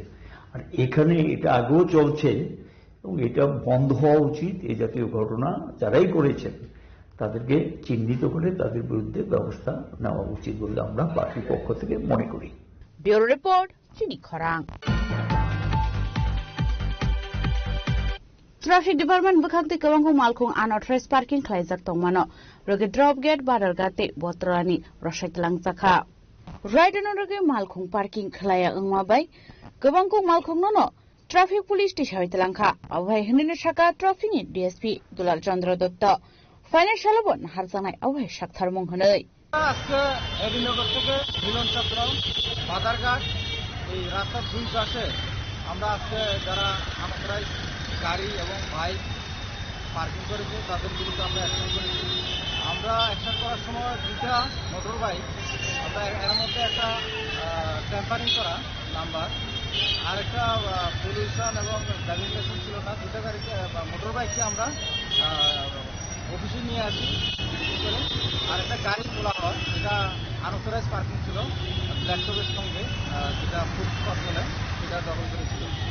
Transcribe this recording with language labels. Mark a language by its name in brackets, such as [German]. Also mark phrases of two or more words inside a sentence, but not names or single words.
[Bangla] আর এখানে এটা আগেও চলছে এবং এটা বন্ধ হওয়া উচিত। এই জাতীয় ঘটনা যারাই করেছেন তাদেরকে চিহ্নিত করে তাদের বিরুদ্ধে ব্যবস্থা নেওয়া উচিত বলে আমরা পার্টির পক্ষ থেকে মনে করি। ব্যুরো রিপোর্ট চিনি খরাং। [English] Traffic Department [Kok Borok] bukhakti kawangko malkhung [English] unauthorized parking [Kok Borok] khlaijak tongmano rogi [English] drop gate [Kok Borok] baralgate botrani rosaitlang chakha right rogi malkhung parking khlaya angma bai kawangko malkhung no [English] traffic police station [Kok Borok] hoitelangkha abhai hinine shaka traffic ni DSP Dulal Chandra Dutta financial bon harjanai abhai sakthar mung honoi [Bangla] আজকে এডিনগর থেকে মিলন চক্র বাজারঘাট এই রাস্তার দুই পাশে আমরা আজকে যারা আমাদের গাড়ি এবং [English] bike parking [Bangla] করেছে তাদের বিরুদ্ধে আমরা অ্যাকশন করেছি আমরা অ্যাকশন করার সময় দুটা [English] motor bike [Bangla] আমরা এর মধ্যে একটা টেম্পারিং করা নাম্বার আর একটা পলিউশন এবং [English] driving license [Bangla] ছিল না দুটা গাড়িকে [English] motor bike [Bangla] আমরা অফিসে নিয়ে আসি আর একটা গাড়ি তোলা হয় যেটা [English] unauthorize parking [Bangla] ছিল [English] black top [Bangla] সঙ্গে যেটা [English] food spot [Bangla] বলে সেটা দখল করেছিল